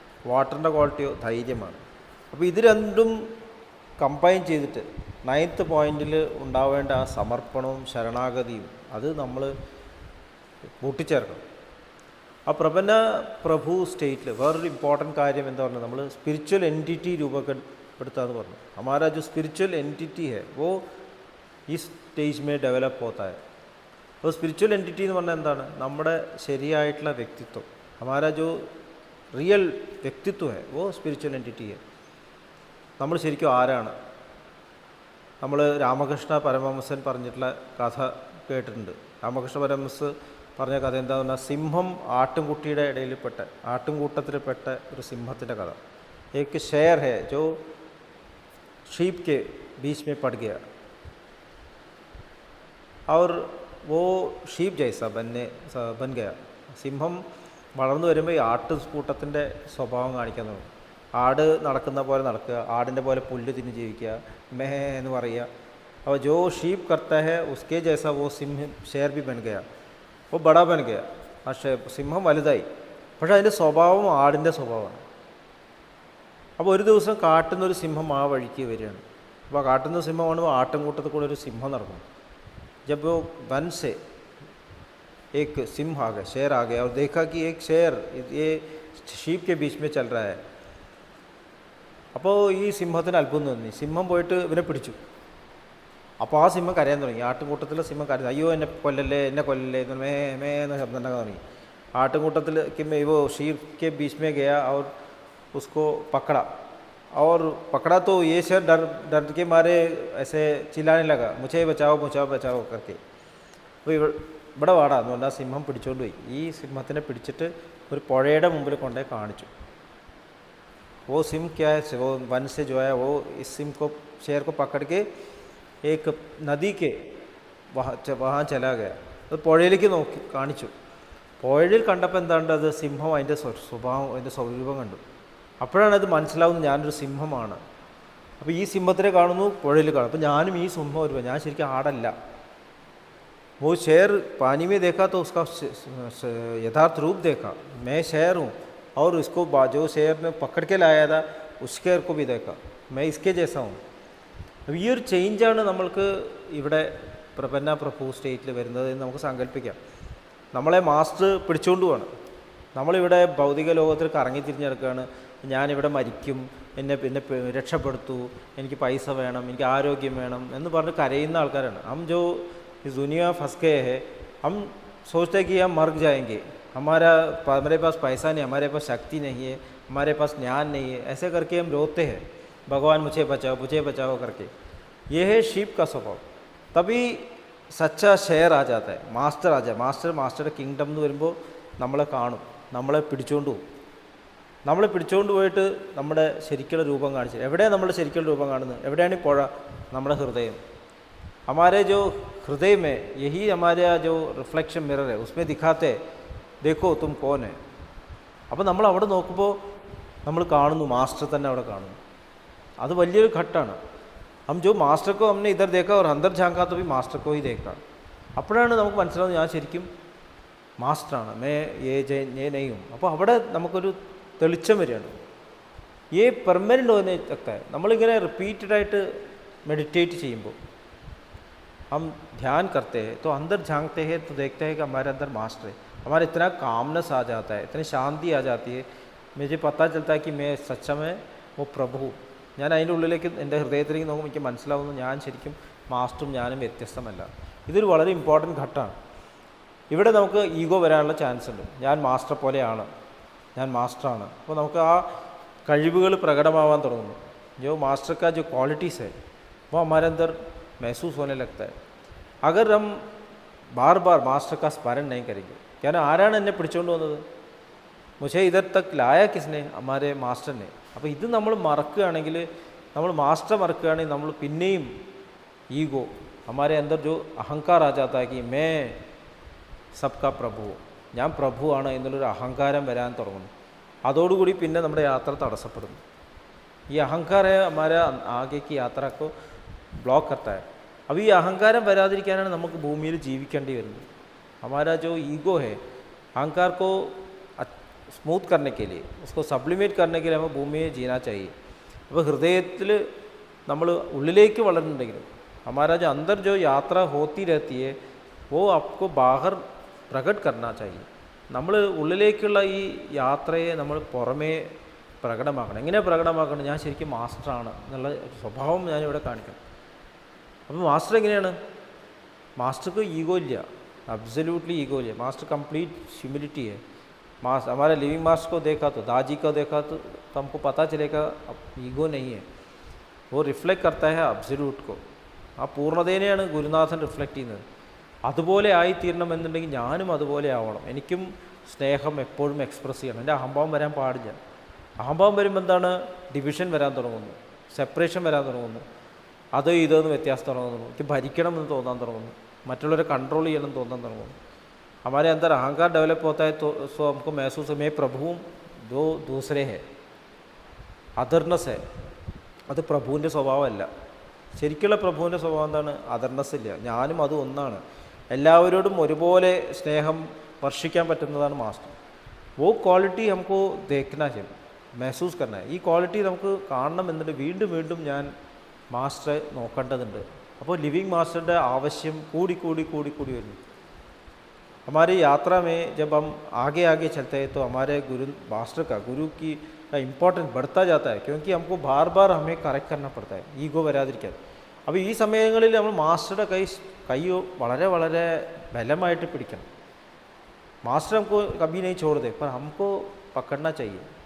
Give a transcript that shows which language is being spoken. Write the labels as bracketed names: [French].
[Malayalam] വാട്ടറിൻ്റെ ക്വാളിറ്റിയോ ധൈര്യമാണ്. അപ്പോൾ ഇത് രണ്ടും കമ്പൈൻ ചെയ്തിട്ട് 9th പോയിൻറ്റിൽ ഉണ്ടാവേണ്ട ആ സമർപ്പണവും ശരണാഗതിയും അത് നമ്മൾ കൂട്ടിച്ചേർക്കണം. ആ പ്രപന്ന പ്രഭു സ്റ്റേറ്റിൽ വേറൊരു ഇമ്പോർട്ടൻറ്റ് കാര്യം എന്താ പറഞ്ഞാൽ, നമ്മൾ സ്പിരിച്വൽ എൻറ്റിറ്റി രൂപപ്പെടുത്താമെന്ന് പറഞ്ഞു. [Hindi] हमारा जो स्पिरिचुअल एंटिटी है वो इस स्टेज में डेवलप होता है. [Malayalam] അപ്പോൾ സ്പിരിച്വൽ എൻറ്റിറ്റി എന്ന് പറഞ്ഞാൽ എന്താണ്? നമ്മുടെ ശരിയായിട്ടുള്ള വ്യക്തിത്വം. हमारा जो റിയൽ വ്യക്തിത്വം है वो स्पिरिचुअल एंटिटी है. നമ്മൾ ശരിക്കും ആരാണ്? നമ്മൾ രാമകൃഷ്ണ പരമഹംസൻ പറഞ്ഞിട്ടുള്ള കഥ കേട്ടിട്ടുണ്ട്. രാമകൃഷ്ണ പരമഹംസ് പറഞ്ഞ കഥ എന്താണെന്ന് പറഞ്ഞാൽ, സിംഹം ആട്ടുംകുട്ടിയുടെ ഇടയിൽപ്പെട്ട, ആട്ടുംകൂട്ടത്തിൽപ്പെട്ട ഒരു സിംഹത്തിൻ്റെ കഥ. [Hindi] एक शेर है जो शीप के बीच में पड़ गया और वो शीप जैसा बन गया. [Malayalam] സിംഹം വളർന്നു വരുമ്പോൾ ഈ ആട്ടുകൂട്ടത്തിൻ്റെ സ്വഭാവം കാണിക്കാൻ തുടങ്ങും. ആട് നടക്കുന്ന പോലെ നടക്കുക, ആടിൻ്റെ പോലെ പുല്ല് തിന്ന് ജീവിക്കുക, മെഹ എന്ന് പറയുക. [Hindi] और जो शीप करता है उसके जैसा वो सिंह शेर भी बन गया, वो बड़ा बन गया. [Malayalam] ആ സിംഹം വലുതായി, പക്ഷേ അതിൻ്റെ സ്വഭാവം ആടിൻ്റെ സ്വഭാവമാണ്. അപ്പോൾ ഒരു ദിവസം കാട്ടുന്നൊരു സിംഹം ആ വഴിക്ക് വരികയാണ്. അപ്പോൾ കാട്ടുന്ന സിംഹമാണ് ആട്ടിൻകൂട്ടത്തിൽ കൂടെ ഒരു സിംഹം നടക്കുന്നു. [Hindi] जब वो वन से एक सिंह आ गया, शेर आ गया और देखा कि एक शेर ये शीप के बीच में चल रहा है. [Malayalam] അപ്പോൾ ഈ സിംഹത്തിന് അത്ഭുതം തോന്നി. സിംഹം പോയിട്ട് ഇവനെ പിടിച്ചു. അപ്പോൾ ആ സിംഹം കരയാൻ തുടങ്ങി. ആട്ടുംകൂട്ടത്തിലെ സിംഹം കരയുന്നു. അയ്യോ എന്നെ കൊല്ലല്ലേ, എന്നെ കൊല്ലല്ലേ എന്ന് മേ മേ എന്ന ശബ്ദം ഉണ്ടാക്കാൻ തുടങ്ങി. ആട്ടുംകൂട്ടത്തിൽ [Hindi] वो शीप के बीच में गया और उसको पकड़ा और पकड़ा तो ये शेर डर के मारे ऐसे चिल्लाने लगा, मुझे बचाओ बचाओ बचाओ करके. [Malayalam] അപ്പോൾ ഇവിടെ വാടാ എന്ന് പറഞ്ഞാൽ സിംഹം പിടിച്ചുകൊണ്ട് പോയി. ഈ സിംഹത്തിനെ പിടിച്ചിട്ട് ഒരു പുഴയുടെ മുമ്പിൽ കൊണ്ടേ കാണിച്ചു. [Hindi] वो सिंह क्या है, वो वन से जो है वो इस सिंह को, शेर को पकड़ के एक नदी के वहाँ चला गया. [Malayalam] അത് പുഴയിലേക്ക് നോക്കി കാണിച്ചു. പുഴയിൽ കണ്ടപ്പോൾ എന്താണ്ട്, അത് സിംഹം അതിൻ്റെ സ്വഭാവം, അതിൻ്റെ സ്വരൂപം കണ്ടു. അപ്പോഴാണ് അത് മനസ്സിലാവുന്നത് ഞാനൊരു സിംഹമാണ്. അപ്പോൾ ഈ സിംഹത്തിനെ കാണുന്നു, പുഴയിൽ കാണും. അപ്പോൾ ഞാനും ഈ സിംഹം വരുമ്പോൾ ഞാൻ ശരിക്കും ആടല്ല, [Hindi] वो शेर पानी में देखा तो उसका यथार्थ रूप देखा, मैं शेर हूँ, और इसको जो शेर ने पकड़ के लाया था उस शेर को भी देखा, मैं इसके जैसा हूँ. [Malayalam] അപ്പോൾ ഈ ഒരു ചേഞ്ചാണ് നമ്മൾക്ക് ഇവിടെ പ്രപന്ന പ്രഭു സ്റ്റേറ്റിൽ വരുന്നത് എന്ന് നമുക്ക് സങ്കല്പിക്കാം. നമ്മളെ മാസ്റ്റർ പിടിച്ചുകൊണ്ട് പോവാണ്. നമ്മളിവിടെ ഭൗതിക ലോകത്തിൽ കറങ്ങി തിരിഞ്ഞെടുക്കുകയാണ്. ഞാനിവിടെ മരിക്കും, എന്നെ രക്ഷപ്പെടുത്തൂ, എനിക്ക് പൈസ വേണം, എനിക്ക് ആരോഗ്യം വേണം എന്ന് പറഞ്ഞ് കരയുന്ന ആൾക്കാരാണ്. [Hindi] ഹം ജോ इस दुनिया फंस गए हैं, हम सोचते हैं कि हम मर जाएंगे, हमारे पास पैसा नहीं, हमारे पास शक्ति नहीं है, हमारे पास ज्ञान नहीं है, ऐसे करके हम रोते हैं, भगवान मुझे बचाओ करके. ये है शीप का स्वभाव. तभी सच्चा शेर आ जाता है, मास्टर आ जाए. [Malayalam] മാസ്റ്ററുടെ കിങ്ഡം എന്ന് വരുമ്പോൾ നമ്മളെ കാണും, നമ്മളെ പിടിച്ചുകൊണ്ട് പോകും. നമ്മളെ പിടിച്ചുകൊണ്ട് പോയിട്ട് നമ്മുടെ ശരിക്കുള്ള രൂപം കാണിച്ചു. എവിടെയാണ് നമ്മുടെ ശരിക്കുള്ള രൂപം കാണുന്നത്? എവിടെയാണ് ഈ പുഴ? നമ്മുടെ ഹൃദയം. [Hindi] हमारे जो हृदय में यही हमारे जो रिफ्लेक्शन मिरर है उसमें दिखाते देखो तुम कौन है. [Malayalam] അപ്പോൾ നമ്മൾ അവിടെ നോക്കുമ്പോൾ നമ്മൾ കാണുന്നു മാസ്റ്റർ തന്നെ അവിടെ കാണുന്നു. അത് വലിയൊരു ഘട്ടമാണ്. [Hindi] हम जो मास्टर को हमने इधर देखा और अंदर झांका तो भी मास्टर को ही देखा. [Malayalam] അപ്പോഴാണ് നമുക്ക് മനസ്സിലാവുന്നത് ഞാൻ ശരിക്കും മാസ്റ്ററാണ്, [Hindi] मैं ये नहीं हूँ. [Malayalam] അപ്പോൾ അവിടെ നമുക്കൊരു തെളിച്ചം വരികയാണ്. [Hindi] ये [Malayalam] പെർമനൻ്റ് [Hindi] होने तक [Malayalam] നമ്മളിങ്ങനെ റിപ്പീറ്റഡായിട്ട് മെഡിറ്റേറ്റ് ചെയ്യുമ്പോൾ [Hindi] हम ध्यान करते हैं तो अंदर झांकते हैं तो देखते हैं कि हमारे अंदर मास्टर है. हमारा इतना कामनेस आ जाता है, इतनी शांति आ जाती है, मुझे पता चलता है कि मैं सच्चा में वो प्रभु. [Malayalam] ഞാൻ അതിൻ്റെ ഉള്ളിലേക്ക് എൻ്റെ ഹൃദയത്തിലേക്ക് നോക്കുമ്പോൾ എനിക്ക് മനസ്സിലാവുന്നു ഞാൻ ശരിക്കും മാസ്റ്ററും ഞാനും വ്യത്യസ്തമല്ല. ഇതൊരു വളരെ ഇമ്പോർട്ടൻറ്റ് ഘട്ടമാണ്. ഇവിടെ നമുക്ക് ഈഗോ വരാനുള്ള ചാൻസ് ഉണ്ട്. ഞാൻ മാസ്റ്റർ പോലെയാണ്, ഞാൻ മാസ്റ്ററാണ്. അപ്പോൾ നമുക്ക് ആ കഴിവുകൾ പ്രകടമാവാൻ തുടങ്ങുന്നു. [Hindi] जो मास्टर का जो क्वालिटीज़ है वो हमारे अंदर महसूस होने लगता है. अगर हम बार बार मास्टर का स्मरण नहीं करेंगे, क्या ना [Malayalam] ആരാണ് എന്നെ പിടിച്ചുകൊണ്ട് വന്നത്, [Hindi] മുझे इधर तक लाया किसने, हमारे मास्टर ने. [Malayalam] അപ്പോൾ ഇത് നമ്മൾ മറക്കുകയാണെങ്കിൽ, നമ്മൾ മാസ്റ്റർ മറക്കുകയാണെങ്കിൽ നമ്മൾ പിന്നെയും ഈഗോ [Hindi] हमारे अंदर जो अहंकार आ जाता है कि मैं सबका प्रभु, [Malayalam] ഞാൻ പ്രഭുവാണ് എന്നുള്ളൊരു അഹങ്കാരം വരാൻ തുടങ്ങുന്നു. അതോടുകൂടി പിന്നെ നമ്മുടെ യാത്ര തടസ്സപ്പെടുന്നു. ഈ അഹങ്കാരം [Hindi] हमारे आगे की यात्रा को ब्लॉक करता है. अब ये [Malayalam] अहंकारम वरादिरिक्कानाണ് നമുക്ക് ഭൂമിയിൽ ജീവിക്കേണ്ടി വരുന്നത്. [Hindi] हमारा जो ईगो है, अहंकार को स्मूथ करने के लिए, उसको सब्लिमेट करने के लिए हमें [Malayalam] ഭൂമിയെ [Hindi] जीना चाहिए. [Malayalam] അപ്പോൾ ഹൃദയത്തിൽ നമ്മൾ ഉള്ളിലേക്ക് വളരുന്നുണ്ടെങ്കിലും [Hindi] हमारा जो अंदर जो यात्रा होती रहती है वो आपको बाहर प्रकट करना चाहिए. [Malayalam] നമ്മൾ ഉള്ളിലേക്കുള്ള ഈ യാത്രയെ നമ്മൾ പുറമേ പ്രകടമാക്കണം. എങ്ങനെ പ്രകടമാക്കണം? ഞാൻ ശരിക്കും മാസ്റ്ററാണ് എന്നുള്ള സ്വഭാവം ഞാനിവിടെ കാണിക്കണം. അപ്പോൾ മാസ്റ്റർ എങ്ങനെയാണ്? മാസ്റ്റർക്ക് ഈഗോ ഇല്ല, [Hindi] अब्सोल्युटली ईगो है. मास्टर कंप्लीट ह्यूमिलिटी है. मास्टर हमारे लिविंग मास्टर को देखा तो, दाजी को देखा तो हमको पता चलेगा अब ईगो नहीं है. वो रिफ्लेक्ट करता है अब्सोल्यूट को. [Malayalam] ആ പൂർണ്ണതേനെയാണ് ഗുരുനാഥൻ റിഫ്ലക്റ്റ് ചെയ്യുന്നത്. അതുപോലെ ആയിത്തീരണമെന്നുണ്ടെങ്കിൽ ഞാനും അതുപോലെ ആവണം. എനിക്കും സ്നേഹം എപ്പോഴും എക്സ്പ്രസ് ചെയ്യണം. എൻ്റെ അഹംഭാവം വരാൻ പാടില്ല. അഹംഭാവം വരുമ്പോൾ എന്താണ്? ഡിവിഷൻ വരാൻ തുടങ്ങുന്നു, സെപ്പറേഷൻ വരാൻ തുടങ്ങുന്നു, അതോ ഇതെന്ന് വ്യത്യാസം തുടങ്ങുന്നു, എനിക്ക് ഭരിക്കണം എന്ന് തോന്നാൻ തുടങ്ങുന്നു, മറ്റുള്ളവരെ കൺട്രോൾ ചെയ്യണം എന്ന് തോന്നാൻ തുടങ്ങുന്നു. हमारे अंदर अहंकार डेवलप होता है तो सो हमको महसूस है मैं प्रभु हूँ, जो दूसरे है अदर्नेस है. അത് പ്രഭുവിൻ്റെ സ്വഭാവമല്ല. ശരിക്കുള്ള പ്രഭുവിൻ്റെ സ്വഭാവം എന്താണ്? അദർനെസ് ഇല്ല. ഞാനും അതും ഒന്നാണ്. എല്ലാവരോടും ഒരുപോലെ സ്നേഹം വർഷിക്കാൻ പറ്റുന്നതാണ് മാസ്റ്റർ. [Hindi] वो क्वालिटी हमको देखना चाहिए, महसूस करना है. [Malayalam] ഈ ക്വാളിറ്റി നമുക്ക് കാണണം എന്നുണ്ട് വീണ്ടും വീണ്ടും ഞാൻ മാസ്റ്ററെ നോക്കേണ്ടതുണ്ട്. അപ്പോൾ ലിവിങ് മാസ്റ്ററുടെ ആവശ്യം കൂടി കൂടി കൂടി കൂടി വരുന്നു. [Hindi] हमारी यात्रा में जब हम आगे आगे चलते हैं तो हमारे गुरु मास्टर का गुरु की इम्पोर्टेंस बढ़ता जाता है, क्योंकि हमको बार बार हमें करेक्ट करना पड़ता है [Malayalam] ഈഗോ വരാതിരിക്കാൻ. അപ്പോൾ ഈ സമയങ്ങളിൽ നമ്മൾ മാസ്റ്ററുടെ കൈ വളരെ വളരെ ബലമായിട്ട് പിടിക്കണം. [Hindi] മാസ്റ്റർ हमको कभी नहीं छोड़ दे, पर हमको पकड़ना चाहिए.